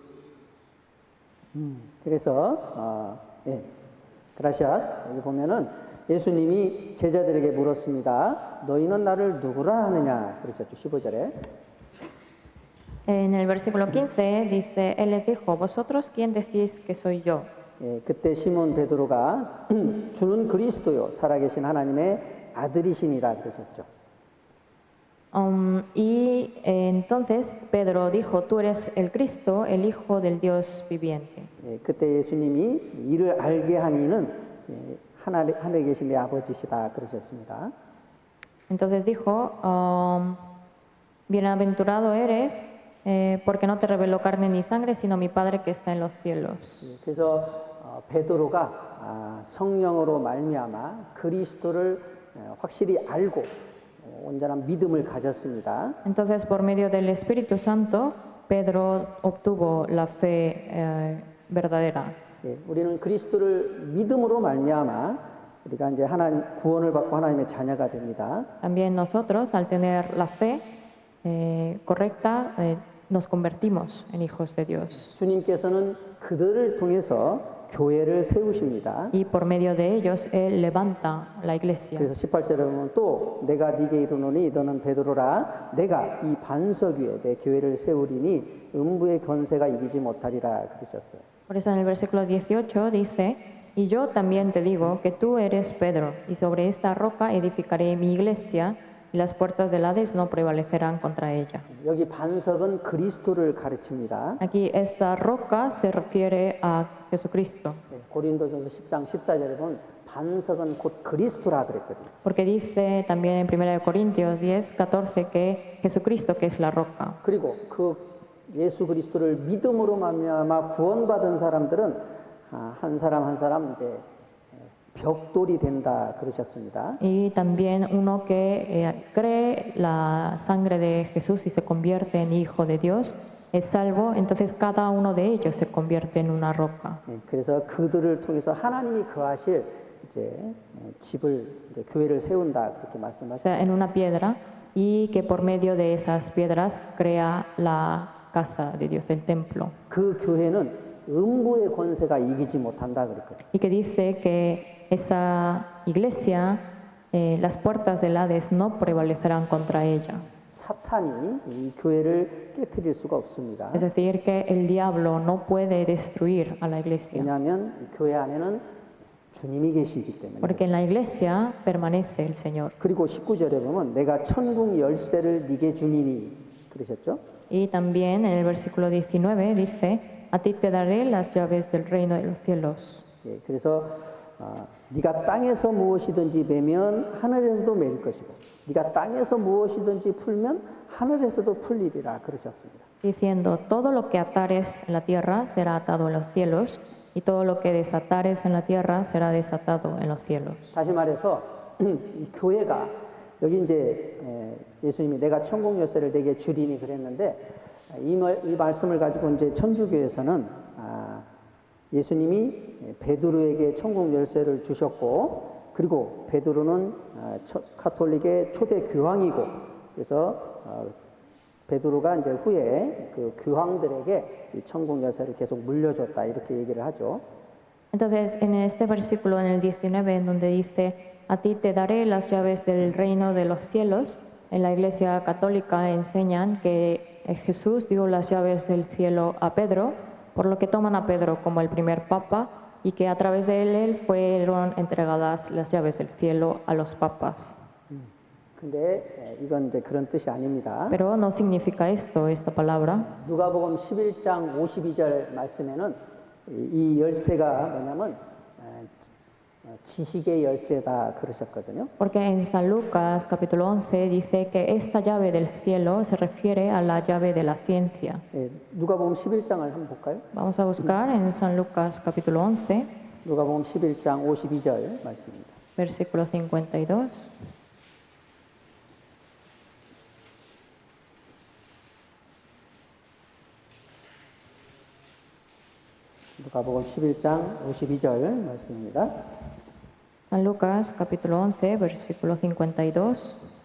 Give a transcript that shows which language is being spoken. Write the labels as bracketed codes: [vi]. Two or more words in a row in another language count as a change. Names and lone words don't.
[ko] 그래서 gracias. 여기 보면은 예수님이 제자들에게 물었습니다. 너희는 나를 누구라 하느냐? 그러셨죠. 15절에. [es] En el versículo 15 dice, Él les dijo, ¿vosotros quién decís que soy yo? [ko] 예, 그때 시몬 베드로가 주는 그리스도요 살아계신 하나님의 아들이시니라 그러셨죠. [es] Entonces Pedro dijo, tú eres el Cristo, el Hijo del Dios viviente. [ko] 예, 그때 예수님이 이를 알게 한 이는 하늘에 계신 내 아버지시다 그러셨습니다. [es] Entonces dijo, bienaventurado eres, porque no te reveló carne ni sangre, sino mi Padre que está en los cielos. [ko] 예, 그래서 베드로가 성령으로 말미암아 그리스도를 확실히 알고 온전한 믿음을 가졌습니다. [es] Entonces, por medio del Espíritu Santo, Pedro obtuvo la fe verdadera. [ko] 예, 우리는 그리스도를 믿음으로 말미암아 우리가 이제 하나님 구원을 받고 하나님의 자녀가 됩니다. [es] También nosotros, al tener la fe correcta, nos convertimos en hijos de Dios. [ko] 주님께서는 그들을 통해서 교회를 세우십니다. [es] Y por medio de ellos, Él levanta la iglesia. [ko] 그래서 18절에 보면 또 내가 네게 이르노니 너는 베드로라 내가 이 반석 위에 내 교회를 세우리니 음부의 권세가 이기지 못하리라 그러셨어요. [es] Por eso en el versículo 18 dice, y yo también te digo que tú eres Pedro, y sobre esta roca edificaré mi iglesia, y las puertas del Hades no prevalecerán contra ella. [ko] 여기 반석은 그리스도를 가르칩니다. [es] Aquí esta roca se refiere a Jesucristo, [ko] 고린도전서 10장 14절에 보면 반석은 곧 그리스도라 그랬거든요. [es] porque dice también en 1 Corintios 10, 14 que Jesucristo que es la roca. [ko] 그리고 그 예수 그리스도를 믿음으로 말미암아 구원받은 사람들은 한 사람 한 사람 이제 벽돌이 된다 그러셨습니다. [es] Y también uno que cree la sangre de Jesús y se convierte en hijo de Dios es salvo, entonces cada uno de ellos se convierte en una roca. [ko] 그래서 그들을 통해서 하나님이 거하실 이제 집을 이제 교회를 세운다 그렇게 [es] O [ko] 말씀하셨습니다. [es] sea, en una piedra y que por medio de esas piedras crea la casa de Dios, el templo. [ko] 그 교회는 음부의 권세가 이기지 못한다 그랬거든요. [es] Y que dice que esa iglesia, las puertas del Hades no prevalecerán contra ella. [ko] 사탄이 이 교회를 깨트릴 수가 없습니다. [es] Es decir, que el diablo no puede destruir a la iglesia, [ko] 왜냐하면 이 교회 안에는 주님이 계시기 때문에. [es] porque en la iglesia permanece el Señor. [ko] 그리고 19절에 보면 내가 천국 열쇠를 네게 주니니 그러셨죠? [es] Y también en el versículo 19 dice, a ti te daré las llaves del reino de los cielos. [ko] 예, 그래서 네가 땅에서 무엇이든지 매면 하늘에서도 매일 것이고 네가 땅에서 무엇이든지 풀면 하늘에서도 풀리리라 그러셨습니다. [es] Diciendo, todo lo que atares en la tierra será atado en los cielos, y todo lo que desatares en la tierra será desatado en los cielos. [ko] 다시 말해서 이 교회가 여기 이제 예수님이 내가 천국 열쇠를 내게 주리니 그랬는데 이 말씀을 가지고 이제 천주교에서는 예수님이 베드로에게 천국 열쇠를 주셨고 그리고 베드로는 카톨릭의 초대 교황이고 그래서 베드로가 이제 후에 그 교황들에게 이 천국 열쇠를 계속 물려줬다 이렇게 얘기를 하죠. [es] Entonces, en este versículo, en el 19, en donde dice, a ti te daré las llaves del reino de los cielos, en la Iglesia Católica enseñan que Jesús dio las llaves del cielo a Pedro, por lo que toman a Pedro como el primer papa y que a través de él fueron entregadas las llaves del cielo a los papas. [ko] 근데 이건 이제 그런 뜻이 아닙니다. [es] Pero no significa esto, esta palabra. [ko] 누가복음 11장 52절 말씀에는 이 열쇠가 뭐냐면 지식의 열쇠다 그러셨거든요. [es] Porque en San Lucas capítulo 11 dice que esta llave del cielo se refiere a la llave de la ciencia. [ko] 예, 누가복음 11장을 한번 볼까요? [es] Vamos a buscar en San Lucas capítulo 11, [ko] 누가복음 11장 52절 말씀입니다. [es] versículo 52. [ko] 누가복음 11장 52절 말씀입니다. [es] San Lucas capítulo 11, versículo 52.